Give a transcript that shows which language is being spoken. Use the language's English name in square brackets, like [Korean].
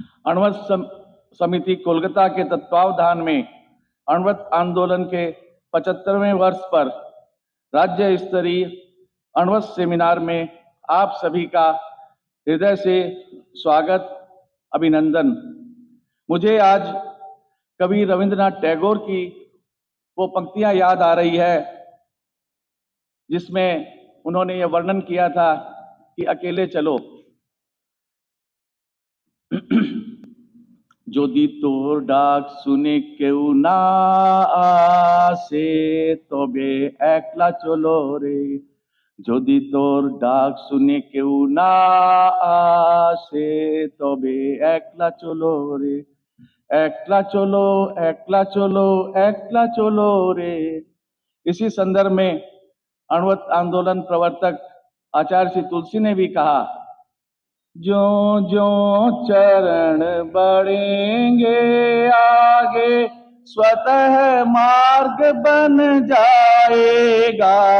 [Hindi] अणवत समिति कोलकाता के तत्वावधान में अणवत आंदोलन के 75वें वर्ष पर राज्य स्तरीय अणवत सेमिनार में आप सभी का हृदय से स्वागत, अभिनंदन। मुझे आज कवि रविंद्रनाथ टैगोर की वो पंक्तियां याद आ रही है जिसमें उन्होंने ये वर्णन किया था कि अकेले चलो। [Bangla] যদি তোর ডাক শুনে কেউ না আসে তবে একলা চলো রে, যদি তোর ডাক শুনে কেউ না আসে তবে একলা চলো রে, একলা চলো একলা চলো একলা चलो रे। [Hindi] इसी संदर्भ में अणवत आंदोलन प्रवर्तक आचार्य श्री तुलसी ने भी कहा, जो जो चरण बढ़ेंगे आगे स्वतः मार्ग बन जाएगा,